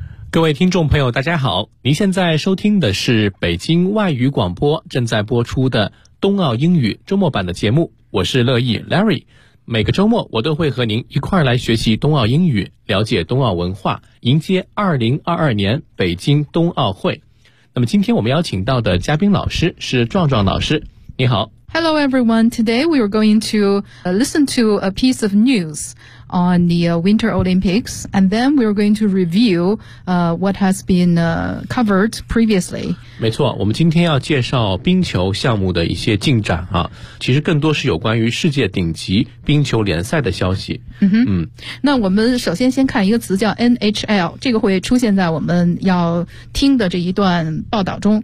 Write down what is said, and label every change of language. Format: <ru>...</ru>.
<zh>各位听众朋友，大家好，您现在收听的是北京外语广播正在播出的冬奥英语周末版的节目，我是乐意 Larry。每个周末我都会和您一块来学习冬奥英语，了解冬奥文化，迎接2022年北京冬奥会。那么今天我们邀请到的嘉宾老师是壮壮老师，你好。</zh> <en>Hello everyone, today we are going to listen to a piece of news on the Winter Olympics, and then we are going to review what has been covered previously.</en> <zh>没错，我们今天要介绍冰球项目的一些进展啊，其实更多是有关于世界顶级冰球联赛的消息。那我们首先先看一个词叫 NHL， 这个会出现在我们要听的这一段报道中。</zh>